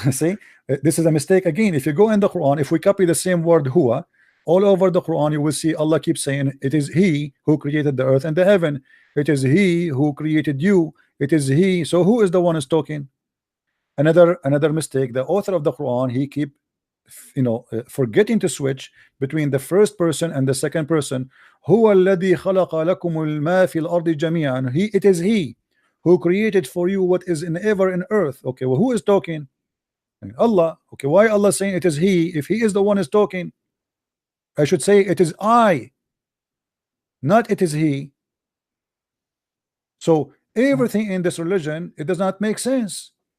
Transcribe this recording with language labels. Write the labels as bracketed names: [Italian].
[English] See, this is a mistake again. If you go in the Quran, if we copy the same word huwa all over the Quran, you will see Allah keeps saying it is He who created the earth and the heaven. It is He who created you. It is He. So who is the one who's talking? Another mistake. The author of the Quran, he keep forgetting to switch between the first person and the second person. [Arabic] هو الذي خلق لكم الماء في الأرض جميعا. [English] It is He who created for you what is in ever in earth. Okay, well, who is talking? Allah. Okay, why Allah saying it is He if He is the one is talking? I should say it is I, not it is He. So everything in this religion, it does not make sense.